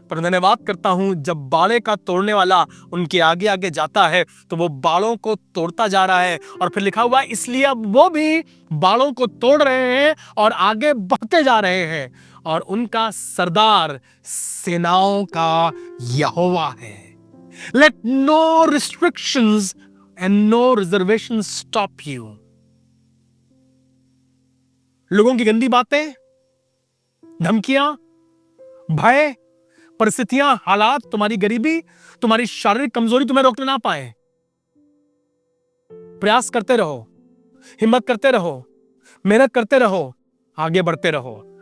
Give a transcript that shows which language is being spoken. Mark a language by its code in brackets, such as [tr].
[hi] पर धन्यवाद करता हूं, जब बाड़े का तोड़ने वाला उनके आगे आगे जाता है तो वो बाड़ों को तोड़ता जा रहा है। और फिर लिखा हुआ है, इसलिए अब वो भी बाड़ों को तोड़ रहे हैं और आगे बढ़ते जा रहे हैं, और उनका सरदार सेनाओं का यहोवा है। [en] Let no restrictions and no reservations stop you. [hi] लोगों की गंदी बातें, धमकियां, भय, परिस्थितियां, हालात, तुम्हारी गरीबी, तुम्हारी शारीरिक कमजोरी तुम्हें रोकने ना पाए। प्रयास करते रहो, हिम्मत करते रहो, मेहनत करते रहो, आगे बढ़ते रहो।